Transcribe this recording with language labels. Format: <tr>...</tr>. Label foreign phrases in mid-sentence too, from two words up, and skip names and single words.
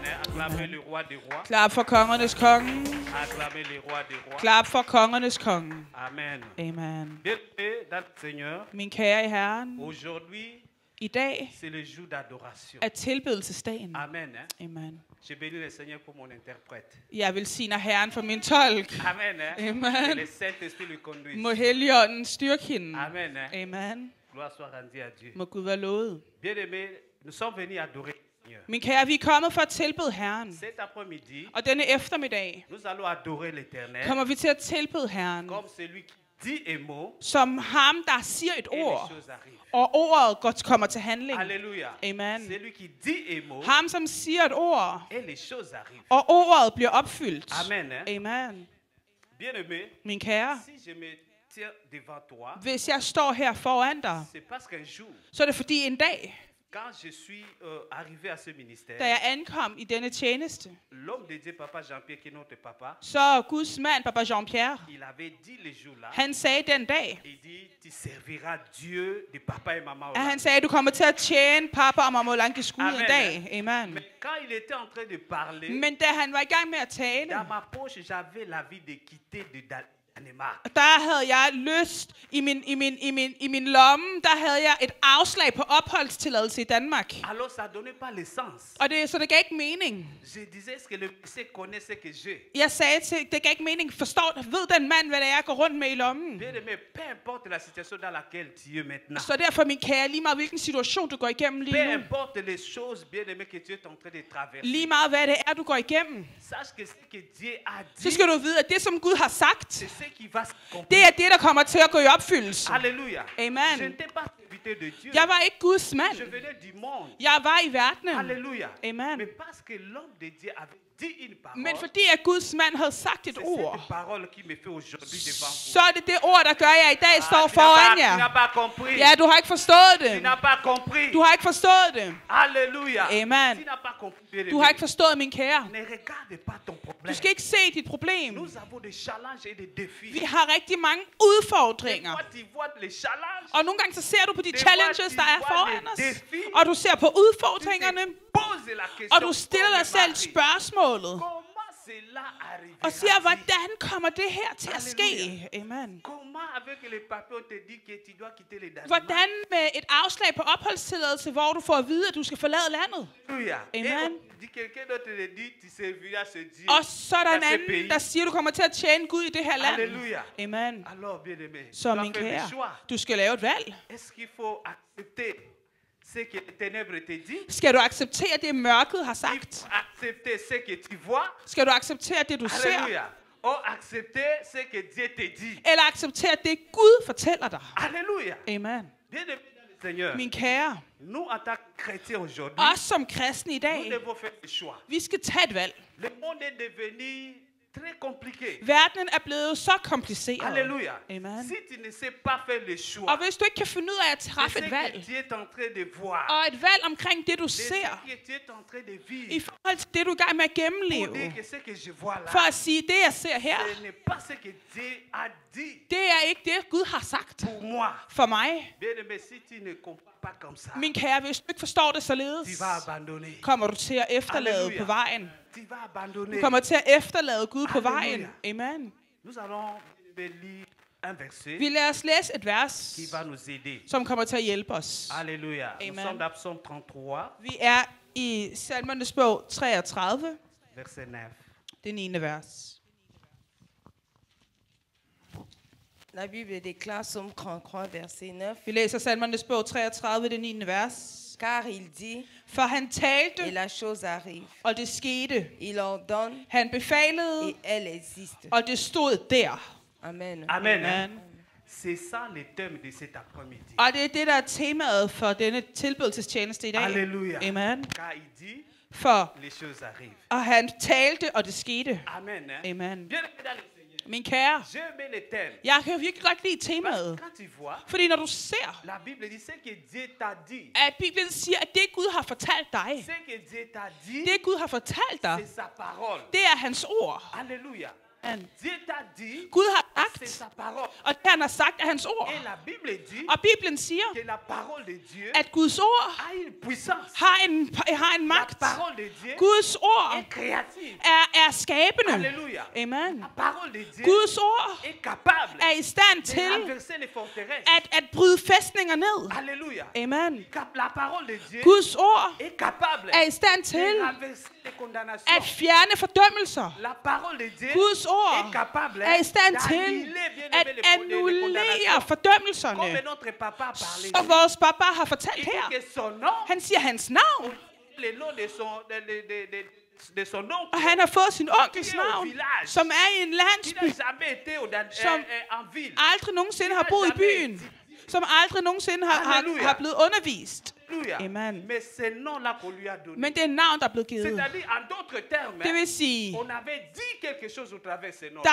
<fr>Acclamez le roi des rois.</fr> <da>Klap for kongernes konge.</da> <fr>Acclamez le roi des rois.</fr> <da>Klap for kongernes konge.</da> <fr>Amen.</fr> <da>Amen.</da> <fr>Bien-aimé dans le Seigneur.</fr> <da>Min kære i Herren.</da> <fr>Aujourd'hui,</fr> <da>i dag</da> <fr>c'est le jour d'adoration.</fr> <da>Er tilbedelsesdagen.</da> <fr>Amen.</fr> <da>Amen.</da> <fr>Je bénis le Seigneur pour mon interprète.</fr> <da>Jeg velsigner Herren for min tolk.</da> <fr>Amen.</fr> <da>Amen.</da> <fr>Que le Saint-Esprit le conduise.</fr> <da>Må Helligånden styrke hende.</da> <fr>Amen.</fr> <da>Amen.</da> <fr>Gloire soit rendue à Dieu.</fr> <da>Må Gud være lovet.</da> <fr>Bien-aimé, nous sommes venus adorer.</fr> <da>Min kære, vi er kommet for at tilbede Herren.</da> <fr>Cet après-midi,</fr> <da>og denne eftermiddag,</da> <fr>nous allons adorer l'Éternel.</fr> <da>Kommer vi til at tilbede Herren.</da> <fr>Comme celui qui dit un mot,</fr> <da>som ham, der siger et ord, og ordet kommer til handling.</da> <fr>Halleluja.</fr> <da>Amen.</da> <fr>Celui qui dit un mot,</fr> <da>ham, som siger et ord,</da> <fr>et les choses arrivent.</fr> <da>Og ordet bliver opfyldt.</da> <fr>Amen.</fr> <da>Amen.</da> <fr>Bien-aimé,</fr> <da>min kære,</da> <fr>si je me tiens devant toi,</fr> <da>hvis jeg står her foran dig,</da> <fr>c'est parce qu'un jour,</fr> <da>så er det fordi en dag,</da> <fr>quand je suis arrivé à ce ministère,</fr> <da>da jeg ankom i denne tjeneste,</da> <fr>l'homme de Dieu, Papa Jean-Pierre, qui est notre papa,</fr> <da>så Guds mand, Papa Jean-Pierre,</da> <fr>il avait dit le jour là,</fr> <da>han sagde den dag,</da> <fr>il dit, tu serviras Dieu de papa et maman.</fr> <da>At han sagde, du kommer til at tjene papa og mamma Olanke skud en dag. Amen.</da> <fr>Mais quand il était en train de parler,</fr> <da>men da han var i gang med at tale,</da> <fr>dans ma poche, j'avais l'envie de quitter</fr> <da>der havde jeg lyst i min lomme, der havde jeg et afslag på opholdstilladelse i Danmark.</da> <fr>Alors ça donnait pas le sens.</fr> <da>Og så det gav ikke mening.</da> <fr>Je disais, est-ce que le monsieur connaît ce que j'ai?</fr> <da>Jeg sagde til, det gav ikke mening. Ved den mand, hvad det er, jeg går rundt med i lommen?</da> <fr>Mais peu importe la situation dans laquelle tu es maintenant.</fr> <da>Så derfor, min kære, lige meget hvilken situation du går igennem lige nu.</da> <fr>Peu importe les choses bien aimées que tu es en train de traverser.</fr> <da>Lige meget hvad det er, du går igennem.</da> <fr>Sache que ce que Dieu a dit.</fr> <da>Så skal du vide, at det som Gud har sagt,</da> <fr>c'est ce qui va se</fr> <da>det er det, der kommer til at gå i opfyldelse.</da> <fr>Halleluja.</fr> <da>Amen.</da> <fr>Je ne t'ai pas invité été de Dieu.</fr> <da>Jeg var ikke Guds mand.</da> <fr>Je venais du monde.</fr> <da>Jeg var i verdenen.</da> <fr>Alléluia.</fr> <da>Amen.</da> <fr>Mais parce que l'homme de Dieu avait dit une parole,</fr> <da>Men fordi at Guds mand havde sagt et</da> <fr>c'est</fr> <da>ord,</da> <fr>cette parole qui me fait aujourd'hui devant vous.</fr> <da>så er det det ord, der gør, at jeg i dag står</da> <fr>Tu</fr> <da>foran</da> <fr>n'as</fr> <da>jer.</da> <fr>pas compris.</fr> <da>Ja, du har ikke forstået</da> <fr>Tu</fr> <da>det.</da> <fr>n'as pas compris.</fr> <da>Du har ikke forstået det.</da> <fr>Alléluia.</fr> <da>Amen.</da> <fr>Tu n'as pas compris.</fr> <da>Du har ikke forstået, min kære.</da> <fr>Ne regarde pas ton problème.</fr> <da>Du skal ikke se dit problem.</da> <fr>Nous avons des challenges et des défis.</fr> <da>Vi har rigtig mange</da> <fr>Des</fr> <da>udfordringer.</da> <fr>fois, tu vois les challenges.</fr> <da>Og nogle gange så ser du på de Det challenges, var der er de foran var os. det défi. Og du ser på udfordringerne.</da> <fr>Pose la question.</fr> <da>Og du stiller dig selv</da> <fr>Marie,</fr> <da>spørgsmålet.</da> <fr>comment cela arrivera?</fr> <da>Og siger, hvordan kommer det her til at ske? Amen.</da> <fr>Comment avec les papiers on te dit que tu dois quitter les Danemark?</fr> <da>Hvordan med et afslag på opholdstilladelse, hvor du får at vide, at du skal forlade landet?</da> <fr>Alléluia.</fr> <da>Amen.</da> <fr>Et quelqu'un d'autre te dit tu serviras ce Dieu.</fr> <da>Og så er der en</da> <fr>dans ce</fr> <da>anden,</da> <fr>pays.</fr> <da>der siger, at du kommer til at tjene Gud i det her land.</da> <fr>Alléluia.</fr> <da>Amen.</da> <fr>Alors bien aimé,</fr> <da>Så</da> <fr>tu</fr> <da>min</da> <fr>dois faire des</fr> <da>kære,</da> <fr>choix.</fr> <da>du skal lave et valg.</da> <fr>Est-ce qu'il faut accepter ce que les ténèbres te dit?</fr> <da>Skal du acceptere det, mørket har</da> <fr>Il</fr> <da>sagt?</da> <fr>faut accepter ce que tu vois.</fr> <da>Skal du acceptere det, du ser?</da> <fr>Alléluia. Ou accepter ce que Dieu te dit.</fr> <da>Eller acceptere det, Gud fortæller dig?</da> <fr>Alléluia.</fr> <da>Amen.</da> <fr>Bien aimé Seigneur,</fr> <da>Min kære,</da> <fr>nous en tant que chrétiens aujourd'hui,</fr> <da>os som kristne i</da> <fr>nous</fr> <da>dag,</da> <fr>devons faire des choix.</fr> <da>vi skal tage et valg.</da> <fr>Le monde est devenu très compliqué.</fr> <da>Verdenen er blevet så kompliceret.</da> <fr>Alléluia.</fr> <da>Amen.</da> <fr>Si tu ne sais pas faire les choix,</fr> <da>Og hvis du ikke kan finde ud af at</da> <fr>c'est</fr> <da>træffe</da> <fr>ce</fr> <da>et</da> <fr>que</fr> <da>valg,</da> <fr>Dieu est en train de voir,</fr> <da>og et valg omkring det, du</da> <fr>c'est ce</fr> <da>ser,</da> <fr>que Dieu est en train de</fr> <da>i</da> <fr>vivre,</fr> <da>forhold til det, du er i gang med at</da> <fr>pour</fr> <da>gennemleve,</da> <fr>dire que ce que je vois là,</fr> <da>for at sige, det jeg ser her,</da> <fr>ce n'est pas ce que Dieu a dit</fr> <da>det er ikke det, Gud har sagt</da> <fr>pour moi.</fr> <da>for mig.</da> <fr>Bien aimé, si tu ne comprends pas comme ça,</fr> <da>Min kære, hvis du ikke forstår det</da> <fr>tu</fr> <da>således,</da> <fr>vas abandonner.</fr> <da>kommer du til at efterlade</da> <fr>Halleluja.</fr> <da>på vejen.</da> <fr>Tu vas abandonner.</fr> <da>Du kommer til at efterlade Gud på</da> <fr>Halleluja.</fr> <da>vejen. Amen.</da> <fr>Nous allons lire un verset</fr> <da>Vi lader os læse et vers,</da> <fr>qui va nous aider.</fr> <da>som kommer til at hjælpe os.</da> <fr>Alléluia. Nous</fr> <da>Amen.</da> <fr>sommes dans Psaume 33,</fr> <da>Vi er i Salmernes bog 33,</da> <fr>verset 9.</fr> <da>det 9. vers.</da> <fr>La Bible déclare, Psaume 33, verset 9.</fr> <da>Vi læser Salmernes bog 33, det 9. vers.</da> <fr>Car il dit,</fr> <da>For han talte,</da> <fr>et la chose arrive.</fr> <da>og det skete.</da> <fr>Il ordonne,</fr> <da>Han befalede,</da> <fr>et elle existe.</fr> <da>og det stod der.</da> <fr>Amen.</fr> <da>Amen. Amen.</da> <fr>C'est ça le thème de cet après-midi.</fr> <da>Og det er det, der er temaet for denne tilbedelsestjeneste i dag.</da> <fr>Alléluia.</fr> <da>Amen.</da> <fr>Car il dit,</fr> <da>For,</da> <fr>les choses arrivent.</fr> <da>og han talte, og det skete.</da> <fr>Amen. Hein?</fr> <da>Amen.</da> <fr>Bien aimé dans le Seigneur.</fr> <da>Min kære,</da> <fr>J'aime le thème.</fr> <da>jeg kan virkelig godt lide</da> <fr>Parce</fr> <da>temaet.</da> <fr>que quand tu vois,</fr> <da>Fordi når du ser,</da> <fr>la Bible dit ce que Dieu t'a dit.</fr> <da>at Bibelen siger, at det Gud har fortalt dig,</da> <fr>Ce que Dieu t'a dit,</fr> <da>det Gud har fortalt dig,</da> <fr>c'est sa parole.</fr> <da>det er hans ord.</da> <fr>Alléluia.</fr> <da>Amen.</da> <fr>Dieu t'a dit,</fr> <da>Gud har</da> <fr>c'est</fr> <da>sagt,</da> <fr>sa parole.</fr> <da>og det han har sagt er hans ord.</da> <fr>Et la Bible dit</fr> <da>Og Bibelen siger,</da> <fr>que la parole de Dieu</fr> <da>at Guds ord</da> <fr>a une puissance.</fr> <da>har en</da> <fr>La</fr> <da>magt.</da> <fr>parole de Dieu</fr> <da>Guds ord</da> <fr>est créative.</fr> <da>er skabende.</da> <fr>Alléluia.</fr> <da>Amen.</da> <fr>La parole de Dieu</fr> <da>Guds ord</da> <fr>est capable</fr> <da>er i stand</da> <fr>de</fr> <da>til</da> <fr>renverser les forteresses.</fr> <da>at bryde fæstninger ned.</da> <fr>Alléluia.</fr> <da>Amen.</da> <fr>La parole de Dieu</fr> <da>Guds ord</da> <fr>est capable</fr> <da>er i stand</da> <fr>de</fr> <da>til</da> <fr>renverser les condamnations.</fr> <da>at fjerne fordømmelser.</da> <fr>La parole de Dieu</fr> <da>Guds ord</da> <fr>est capable</fr> <da>er i stand til</da> <fr>d'annuler, bien</fr> <da>at</da> <fr>aimé, les</fr> <da>annullere</da> <fr>condamnations.</fr> <da>fordømmelserne.</da> <fr>Comme notre papa a parlé.</fr> <da>Og vores papa har</da> <fr>Il</fr> <da>fortalt</da> <fr>dit</fr> <da>her.</da> <fr>que son nom,</fr> <da>Han siger hans navn,</da> <fr>le nom de son, de son oncle,</fr> <da>og han har fået sin onkels navn, som er i en</da> <fr>qui</fr> <da>landsby,</da> <fr>n'a jamais été en ville.</fr> <da>aldrig nogensinde har boet i byen, som aldrig nogensinde har blevet undervist.</da> <fr>Alléluia.</fr> <da>Amen.</da> <fr>Mais ce nom-là qu'on lui a donné.</fr> <da>Men det er et navn, der er blevet givet.</da> <fr>C'est-à-dire, en d'autres termes,</fr> <da>Det vil sige,</da> <fr>on avait dit quelque chose au travers de ce nom.</fr>